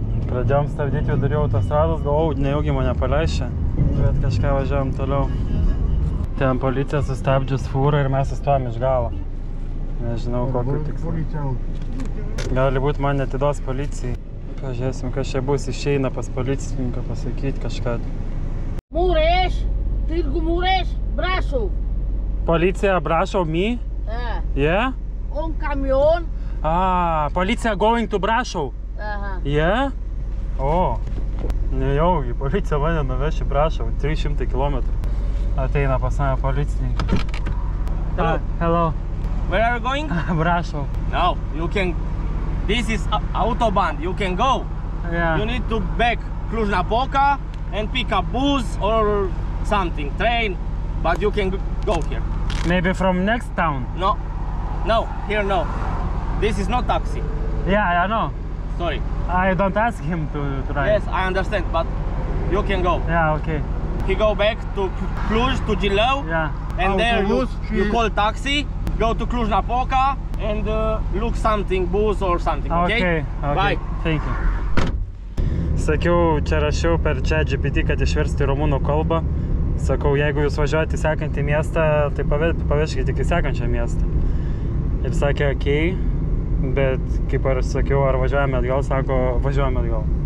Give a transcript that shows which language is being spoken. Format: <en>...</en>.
<lt>Pradėjom stabdyti vidurį autostrados, galvau, nejaugi mane paleišia, bet kažką važiavom toliau. Ten policija sustabdžius fūrą ir mes sustojom iš galo. Nežinau, kokiu tikslu. Gali būt man netidos policijai. Pažiūrėsim, kas čia bus, išeina pas policininką pasakyti kažką. Mureș, Târgu Mureș, Brașov.</lt> <en>Policija Brașov, me? Yeah?</en> <ro>Un camion.</ro> <lt>Policija</lt> <en>going to Brașov. Yeah?</en> <lt>O, nejaugi, policija mane nuveš į Brašov, 300 km. Ateina pas mane policininkai.</lt> <en>Hello. Where are you going? Brašov. No, you can... This is Autobahn, you can go. Yeah. You need to back Cluj-Napoca and pick up bus or something, train, but you can go here. Maybe from next town? No, here no. This is not taxi. Yeah, I know. Sorry. I don't ask him to drive. Yes, I understand, but you can go. Yeah, okay. He go back to Cluj, to Gileu, Yeah. and there you call taxi, go to Cluj-Napoca and look something, bus or something, okay? Okay. Bye. Thank you.</en> <lt>Sakiau, čia rašiau per ChatGPT, kad išversti į rumunų kalbą. Sakau, jeigu jūs važiuojate į sekantį miestą, tai pavežkite tik į sekančią miestą. Ir sakė, okei, bet kaip ar sakiau, ar važiuojame atgal, sako, važiuojame atgal.</lt>